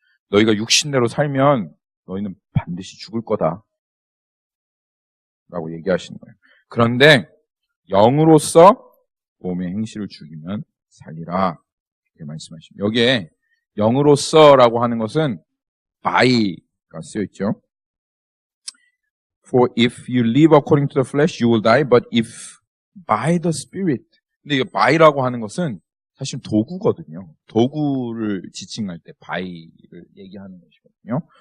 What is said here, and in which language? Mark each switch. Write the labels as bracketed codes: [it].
[ko] 너희가 육신대로 살면 너희는 반드시 죽을 거다 라고 얘기하시는 거예요. 그런데 영으로서 몸의 행실을 죽이면 살리라 이렇게 말씀하십니다. 여기에 영으로서라고 하는 것은 by가 쓰여있죠. [en] For if you live according to the flesh, you will die. But if by the Spirit. [ko] 근데 이 by라고 하는 것은 사실 도구거든요. 도구를 지칭할 때 by를 얘기하는 것이거든요.